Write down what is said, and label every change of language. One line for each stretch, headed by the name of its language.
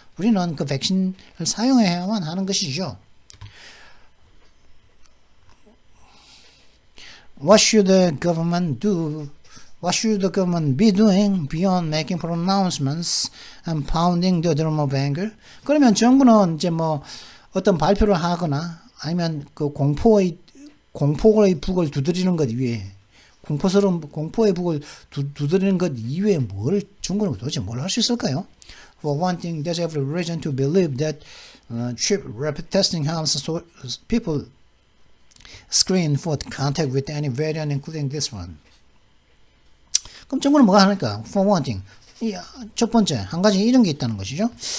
Korean: 우리는 그 백신을 사용해야만 하는 것이죠.
English: What should the government do? What should the government be doing beyond making pronouncements and pounding the drum of anger?
Korean: 그러면 정부는 이제 뭐 어떤 발표를 하거나 아니면 그 공포의 북을 두드리는 것 이외에, 공포의 북을 두드리는 것 이외에 중국은 도대체 뭘 할 수 있을까요?
English: For one thing, there's every reason to believe that cheap rapid testing helps people screen for contact with any variant, including this one.
Korean: 그럼 정부는 뭐가 하니까?
English: For one thing,
Korean: 첫 번째 한 가지 이런 게 있다는 것이죠.